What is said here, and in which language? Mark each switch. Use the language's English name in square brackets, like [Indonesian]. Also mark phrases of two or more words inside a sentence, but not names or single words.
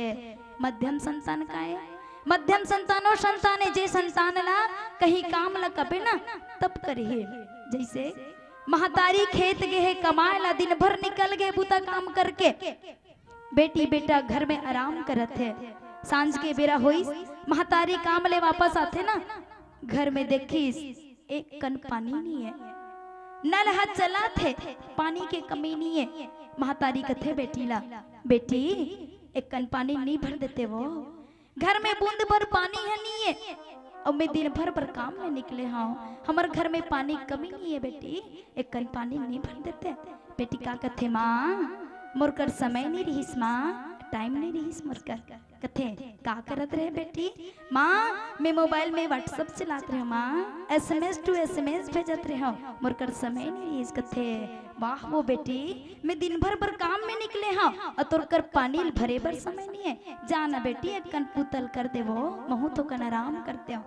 [Chhattisgarhi] मध्यम संतान का है, मध्यम संतानो संतान है जे संतान ला कहीं काम ला कबे ना तब करे। जैसे महतारी खेत गए है कमाए ला, दिन भर निकल गए बूता काम करके, बेटी बेटा घर में आराम करत है। सांझ के बेरा होई महतारी काम ले वापस आते ना, घर में देखिस एक कन पानी नहीं है, नल हाथ चला थे, पानी के कमी नहीं है। महतारी कथे बेटी ला, बेटी एक कन पानी नहीं भर देते वो, घर में बूंद भर पानी है नहीं है, और मैं दिन भर पर काम में निकले हाँ, हमारे घर में पानी कमी नहीं है बेटी, एक कन पानी नहीं भर देते। बेटी का कथे माँ मोर कर समय नहीं रहीस माँ, टाइम नहीं रहीस मोर कर। कथे का करत रहे बेटी? माँ मैं मोबाइल में व्हाट्सएप चलात रहे माँ, SMS टू SMS भेजत रहे हो, मोर कर समय नहीं रहीस। कथे वाह वो बेटी मैं दिन भर पर काम में निकले हाँ, और तोर कर पानी भरे बर समय नहीं है, जाना बेटी एक कन पुतल कर दे वो, महू तो कन आराम करते हो।